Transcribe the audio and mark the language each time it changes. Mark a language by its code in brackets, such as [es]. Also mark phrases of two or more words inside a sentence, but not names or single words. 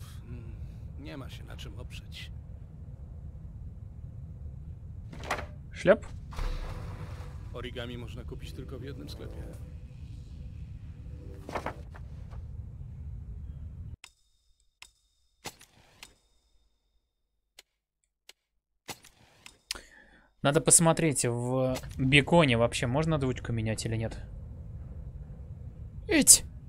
[pl] Nie ma się na czym oprzeć. Szlep? Origami można kupić tylko w jednym sklepie. [ru] Надо посмотреть, в беконе вообще можно двучку менять или нет. Эть!